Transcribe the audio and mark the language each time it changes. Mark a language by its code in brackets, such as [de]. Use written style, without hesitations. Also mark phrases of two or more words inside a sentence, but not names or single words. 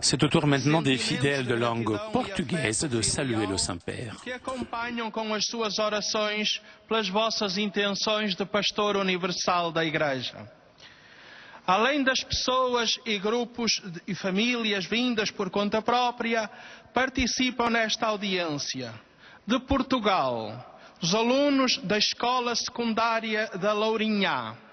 [fr] C'est au tour maintenant des fidèles de langue portugaise de saluer le Saint-Père. [pt] Que acompanham com as suas orações pelas vossas intenções de pastor universal da Igreja. Além das pessoas e grupos e famílias vindas por conta própria, participam nesta audiência de Portugal, os alunos da Escola Secundária da Lourinhã.